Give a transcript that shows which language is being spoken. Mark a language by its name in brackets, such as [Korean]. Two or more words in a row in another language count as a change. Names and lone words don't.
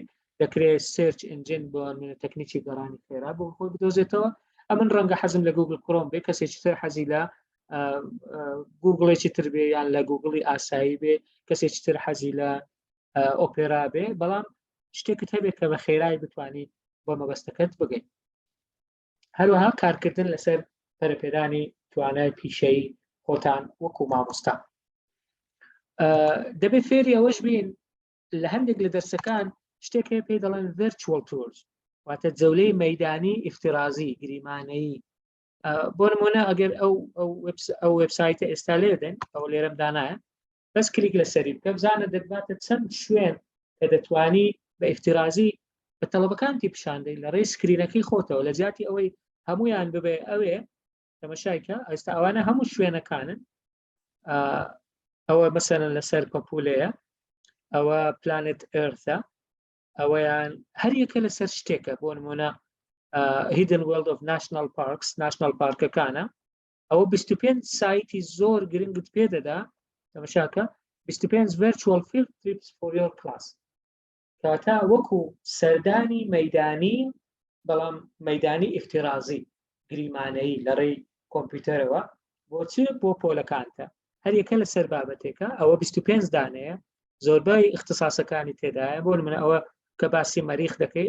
[Central Kurdish] دەکرێت سێرچ ئنجین بۆ تەکنیکی گەڕانی خێرا بۆ خۆی بدۆزێتەوە ئەمن ڕەنگە حەزم لە گوگل کڕۆم بێ کەسێکی تر حەزی لە گوگڵێکی تر بێ یان لە گوگڵی ئاسایی بێ کەسێکی تر حەزی لە ئۆپێرا بێ بەڵام شتێکت هەبێت کە بە خێرایی بتوانیت بۆ مەبەستەکەت بگەیت هەروەها کارکردن لەسەر پەرەپێدانی توانای پیشەیی خۆتان وەکو مامۆستا دەبێت فێری ئەوەش بین لە هەندێک لە دەرسەکان شتێک هەیە پێی دەڵێن [English] virtual tours [Central Kurdish] واتە جەولەی مەیدانی ئیفتیرازی گریمانەیی بۆ نمونە ئەگەر ئەو وێبسایتە ئێستا لێدەن ئەو لێرەم دانایە بەس کلیک لەسەری بکە بزانە دەباتە چەند شوێن کە دەتوانی بە ئیفتیرازی بە تەڵەبەکانتی پیشاندەی لە ڕێی سکرینەکەی خۆتەوە لە جیاتی ئەوەی هەمویان ببێ ئەوێ تەماشایکە ئێستا ئەوانە هەموو شوێنەکانن ئەوە مەسەرەن لەسەر پەپولەیە ئەوە پلانێت ئێرثە ئەوەیان هەر یەکە لەسەر شتێکە بۆ نمونە Hidden World of National Parks National پارکەکانە ئەوە 25 سایتی زۆر گرنگت پێ دەدا تەماشاکە 25 [English] virtual field trips for your class [Central Kurdish] کەواتە وەکو سەردانی مەیدانی بەڵام مەیدانی ئیفتیرازی گریمانەیی لە ڕێی کۆمپیوتەرەوە بۆچی بۆ پۆلەکانتە هەر یەکە لەسەر بابەتێکە ئەوە 25 دانەیە زۆربەی اختصاسەکانی تێدایە بۆ نمونە ئەوە کە باسی مەریخ دەکەی